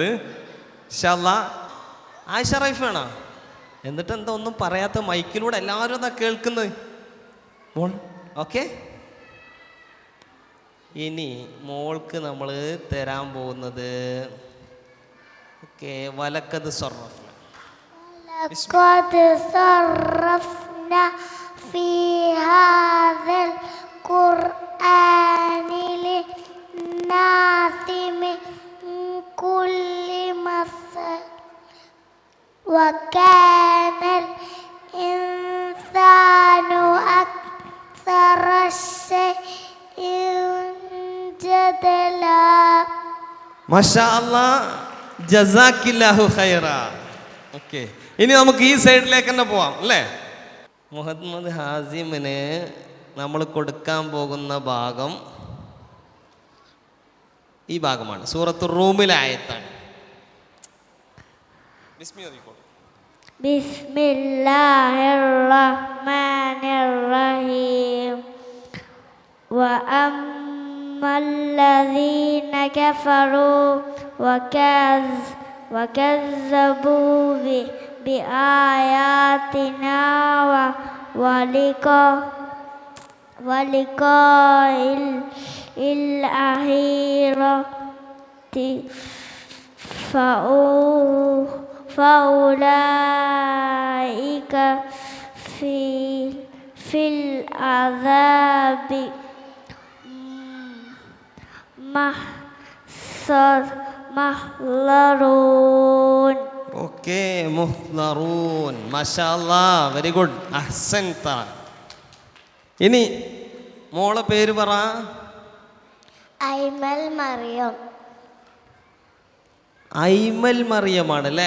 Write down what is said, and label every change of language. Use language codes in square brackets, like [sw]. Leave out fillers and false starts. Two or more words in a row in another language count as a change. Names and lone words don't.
[ar] إن شاء الله. [ml] ആയിഷ റൈഫാണോ? എന്നിട്ട് എന്താ ഒന്നും പറയാത്ത? മൈക്കിലൂടെ എല്ലാവരും എന്താ കേൾക്കുന്നത്? മോൾ ഓക്കെ. ഇനി മോൾക്ക് നമ്മൾ തരാൻ പോകുന്നത് ഓക്കെ, [ar] ولقد صرفنا. لقد صرفنا في هذا القرآن للناس من كل مثل وكان الإنسان أكثر شيء جدلا. ما شاء الله، جزاك الله خيرا. [ml] ഓക്കെ, ഇനി നമുക്ക് ഈ സൈഡിലേക്ക് തന്നെ പോവാം അല്ലേ. മുഹമ്മദ് ഹാസിമിന് നമ്മൾ കൊടുക്കാൻ പോകുന്ന ഭാഗം ഈ ഭാഗമാണ്. സൂറത്തുർ റൂമിലെ ആയത്താണ്. [ar] بسم الله الرحمن الرحيم. وأما الذين كفروا وكذبوا بآياتنا ولقاء الآخرة فأولئك في العذاب محضرون. ഓക്കെ, محضرون. ما شاء الله, [en] very good, [ar] അഹ്സൻത. [ml] ഇനി മോളെ പേര് പറ. ഐമൽ മറിയം. ഐമൽ മറിയമാണ് അല്ലേ?